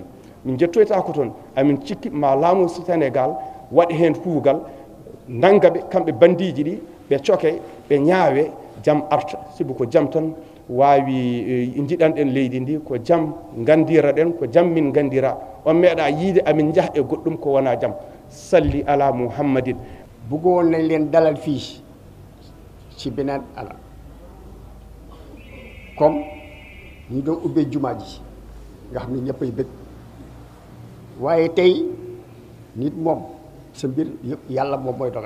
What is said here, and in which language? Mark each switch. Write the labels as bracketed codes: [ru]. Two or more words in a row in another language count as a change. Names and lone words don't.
[ff] Min jettoyta ko toon amin cikki ma laamu Sénégal waɗi hen kuugal nangaɓe kamɓe bandiji ɗi ɓe coke ɓe ñaawe jaam arta. Sibu ko jaam tan wawi jiɗanɗen leydi ndi, ko jaam gandira ɗen, ko jaam min gandira. On meeɗa yiide amin jaah e goɗɗum ko wona jaam. [ar] صلِّ على محمد. [wo] bëggoon nañ leen dalal fii ci beneen ala comme ñu doon ubbee jumaa ji nga xam ne ñëpp ay bëgg, waaye tey nit moom sa mbir yëpp yàlla moom mooy dogal.